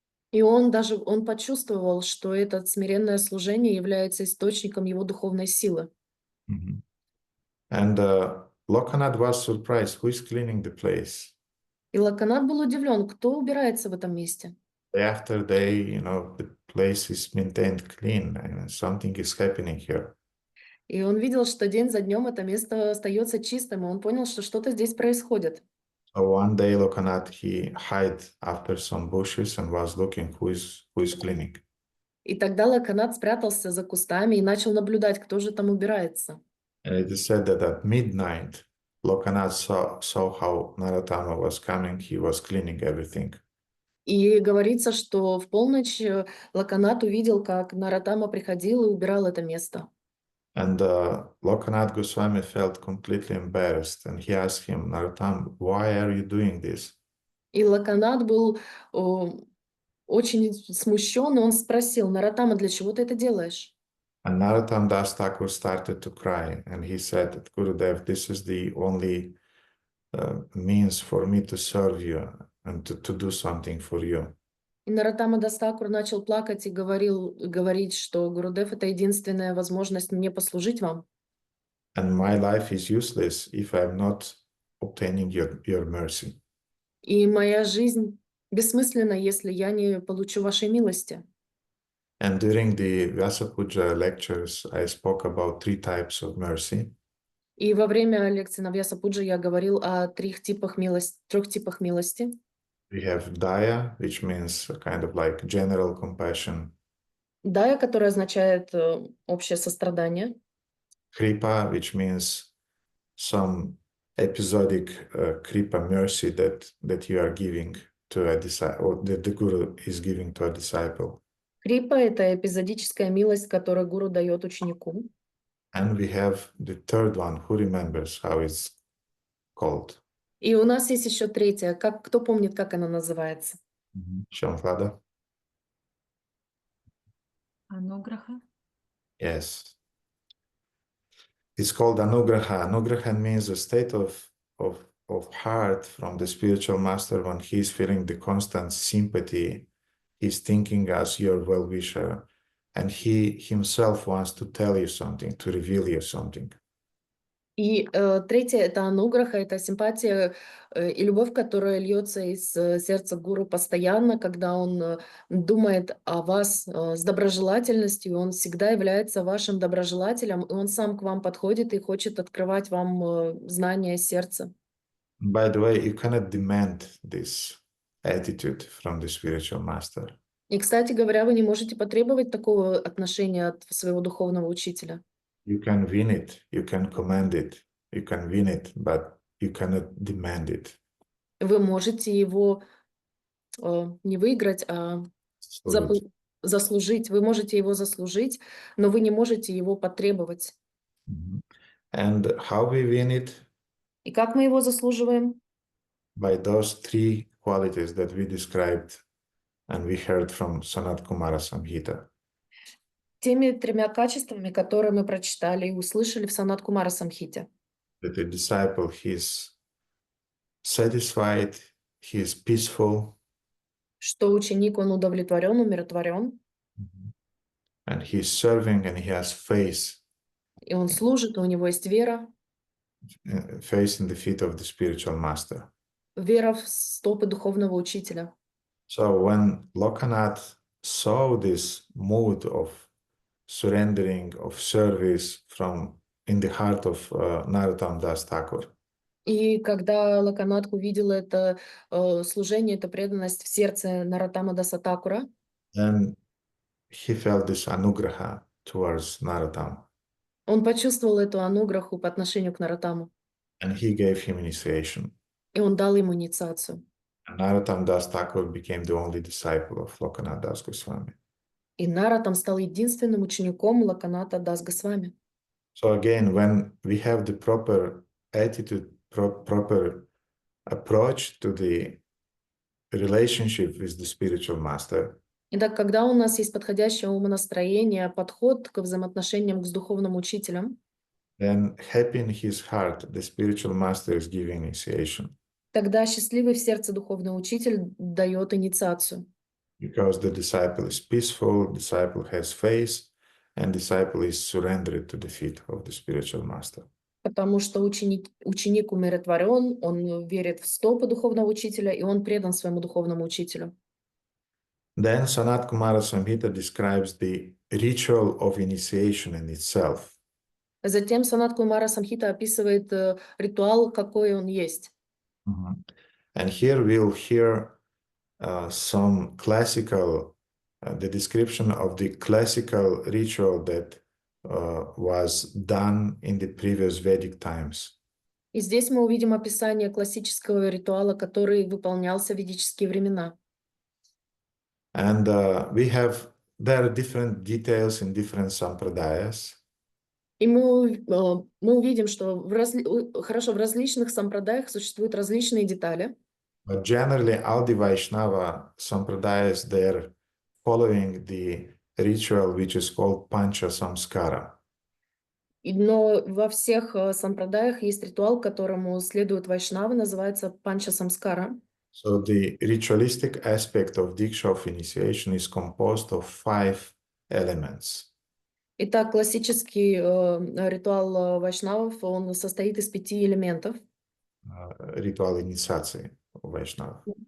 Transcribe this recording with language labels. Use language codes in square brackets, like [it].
[ru] И он почувствовал, что это смиренное служение является источником его духовной силы. [en] And Lokanath was surprised, who is cleaning the place? [ru] И Локанат был удивлен, кто убирается в этом месте. [en] Day after day, the place is maintained clean and something is happening here. [ru] И он видел, что день за днем это место остается чистым, и он понял, что что-то здесь происходит. [en] So one day, Lokanat, he hid after some bushes and was looking who is cleaning. [ru] И тогда Лаканат спрятался за кустами и начал наблюдать, кто же там убирается. [en] And it is said that at midnight, Lokanat saw how Naratama was coming. He was cleaning everything. [ru] И говорится, что в полночь Лаканат увидел, как Наратама приходил и убирал это место. [en] And Lokanath Goswami felt completely embarrassed, and he asked him, Narottam, why are you doing this? [ru] И Лаканат был очень смущен, и он спросил: Наратама, для чего ты это делаешь? [en] And Narottam Das Thakur started to cry, and he said, Gurudev, this is the only means for me to serve you and to do something for you. [ru] И Наратама Дас Тхакур начал плакать и говорить, что Гурудев — это единственная возможность мне послужить вам. [en] And my life is useless if I'm not obtaining your mercy. [ru] И моя жизнь бессмысленна, если я не получу вашей милости. [en] And during the Vyasa Puja lectures, I spoke about 3 types of mercy. [ru] И во время лекции на Вьяса-пуджи я говорил о трех типах милости. [en] We have Daya, which means kind of like general compassion. [ru] Дая, которая означает общее сострадание. [en] Kripa, which means some episodic kripa mercy that you are giving to a disciple, or that the Guru is giving to a disciple. [ru] Крипа — это эпизодическая милость, которую гуру дает ученику. [en] And we have the third one. Who remembers how it's called? [ru] И у нас есть еще третья. Кто помнит, как она называется? Shamfada? Ануграха. [en] Yes. It's called Anugraha. Anugraha means a state of heart from the spiritual master when he's feeling the constant sympathy. He's thinking as your well-wisher, and he himself wants to tell you something, to reveal you something. [ru] И третье — это ануграха, это симпатия и любовь, которая льется из сердца гуру постоянно, когда он думает о вас с доброжелательностью, он всегда является вашим доброжелателем, и он сам к вам подходит и хочет открывать вам знания сердца. [en] By the way, you cannot demand this attitude from the spiritual master. [ru] И, кстати говоря, вы не можете потребовать такого отношения от своего духовного учителя. [en] You can win it, you can command it, you can win it, but you cannot demand it. [ru] Вы можете его не выиграть, а заслужить. Вы можете его заслужить, но вы не можете его потребовать. [en] And how we win it? [ru] И как мы его заслуживаем? [en] By those 3 qualities that we described and we heard from Sanat Kumara Samhita. [ru] Теми 3 качествами, которые мы прочитали и услышали в Санат Кумара Самхите. [en] That the disciple, he is satisfied, he is peaceful. [ru] Что ученик, он удовлетворен, умиротворен. [en] And he is serving and he has faith. [ru] И он служит, и у него есть вера. [en] Faith in the feet of the spiritual master. [ru] Вера в стопы духовного учителя. [en] So when Lokanath saw this mood of surrendering, of service in the heart of Narottam Das Thakur, [ru] И когда Лаканат увидел это служение, эту преданность в сердце Нароттама Даса Thakura, [en] then he felt this anugraha towards Narottam. [ru] он почувствовал эту ануграху по отношению к Нароттаму. [en] And he gave him initiation. [ru] И он дал ему инициацию. [en] And Narottam Das Thakur became the only disciple of Lokanath Das Goswami. [ru] И Нароттам стал единственным учеником Лаканата Дас Госвами. [en] So again, when we have the proper attitude, proper approach to the relationship with the spiritual master, [ru] Итак, когда у нас есть подходящее умонастроение, подход к взаимоотношениям с духовным учителем, [en] then happy in his heart, the spiritual master is giving initiation. [ru] тогда счастливый в сердце духовный учитель дает инициацию. [en] Because the disciple is peaceful, disciple has faith, and disciple is surrendered to the feet of the spiritual master. [ru] Потому что ученик умиротворен, он верит в стопы духовного учителя, и он предан своему духовному учителю. [en] Then Sanat Kumara Samhita describes the ritual of initiation in itself. [ru] Затем Санат Кумара Самхита описывает ритуал, какой он есть. [en] And here we'll hear some classical, the description of the classical ritual that was done in the previous Vedic times. [ru] И здесь мы увидим описание классического ритуала, который выполнялся в ведические времена. [en] And there are different details in different sampradayas. [ru] И мы увидим, что в различных сампрадаях существуют различные детали. [en] But generally, all the Vaishnava sampradayas, they're following the ritual which is called Pancha Samskara. [ru] Но во всех сампрадаях есть ритуал, которому следуют вайшнавы, называется панча самскара. [en] So the ritualistic aspect of Diksha of initiation is composed of 5 elements. [ru] Итак, классический ритуал вайшнавов, он состоит из 5 элементов. Ритуал инициации у Вайшнавов.